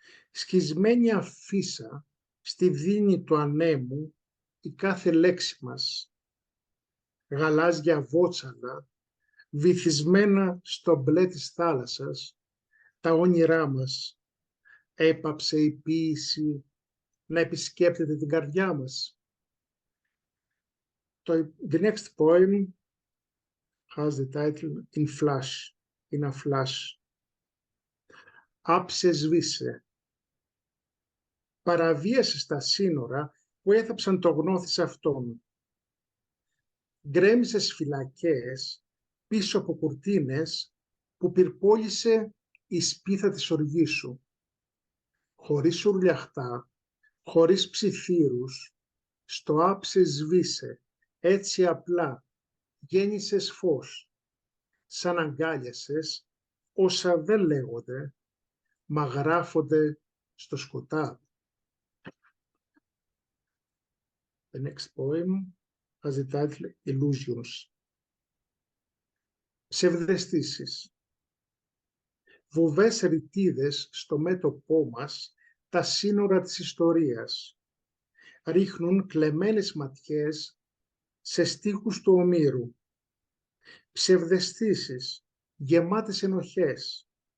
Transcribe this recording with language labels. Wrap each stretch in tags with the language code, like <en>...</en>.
<el>Σκισμένη αφίσα στη δίνη του ανέμου η κάθε λέξη μας. Γαλάζια βότσαλα βυθισμένα στο μπλε της θάλασσας, τα όνειρά μας. Έπαψε η ποίηση να επισκέπτεται την καρδιά μας.</el> <en>The next poem has the title In a Flash.</en> <el>Άψε σβήσε. Παραβίασες τα σύνορα που έθαψαν το γνώθι σε αυτόν. Γκρέμισες φυλακές πίσω από κουρτίνες που πυρπόλησε η σπίθα της οργής σου. Χωρίς ουρλιαχτά, χωρίς ψιθύρους, στο άψε σβήσε, έτσι απλά γέννησες φως. Σαν αγκάλιασες όσα δεν λέγονται, μα γράφονται στο σκοτάδι.</el> <en>The next poem has the title Illusions.</en> <el>Ψευδαισθήσεις. Βουβές ρητίδες στο μέτωπό μας τα σύνορα της ιστορίας. Ρίχνουν κλεμμένες ματιές σε στίχους του ομήρου. Ψευδαισθήσεις γεμάτες ενοχές.</el>